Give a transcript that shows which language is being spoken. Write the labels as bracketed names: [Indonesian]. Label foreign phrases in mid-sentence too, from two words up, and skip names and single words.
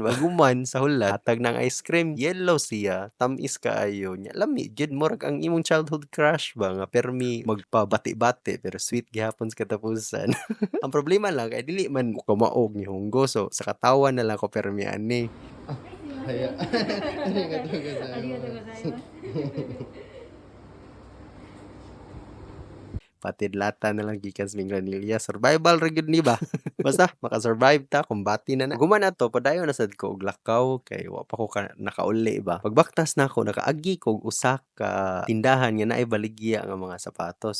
[Cebuano] Maguman sa hulat, hatag ng [English] ice cream. [Cebuano] Yellow siya, tamis kaayo. Nya lami gyud murag ang imong [English] childhood crush [Cebuano] ba nga permi magpabati-bati pero sweet gihapon sa katapusan. Ang problema lang kay dili man ko kamaog ni Hunggo so sa katawan na lang ko permi ani. [Japanese] はい、ありがとうございます。ありがとうございます。 [Cebuano] Patidlata na lang gikan sa Mingranilla. Survival ra gyud ni ba? Basta maka-survive ta kumbati na na. Guman ato padayon na sad ko og lakaw kay wa pa ko nakauli ba. Pagbaktas na ako nakaagi ko og usa ka tindahan nga naay baligya nga mga sapatos.